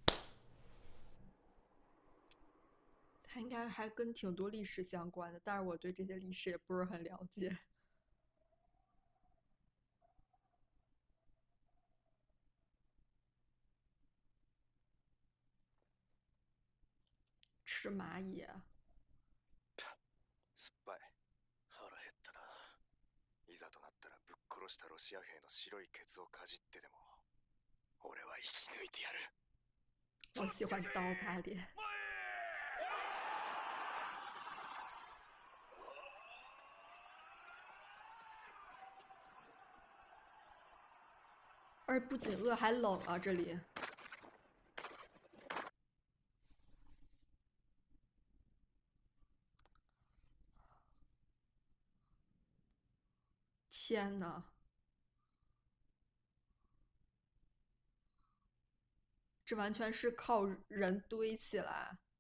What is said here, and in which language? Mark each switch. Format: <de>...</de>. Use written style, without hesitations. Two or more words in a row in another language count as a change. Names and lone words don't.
<zh>它应该还跟挺多历史相关的，但是我对这些历史也不是很了解。吃蚂蚁，</zh> <ja>酸っぱい。腹減ったな。いざとなったらぶっ殺したロシア兵の白いケツをかじってでも俺は生き抜いてやる。</ja> <zh>我喜欢刀疤脸。而不仅饿还冷啊，这里。天呐，这完全是靠人堆起来。</zh>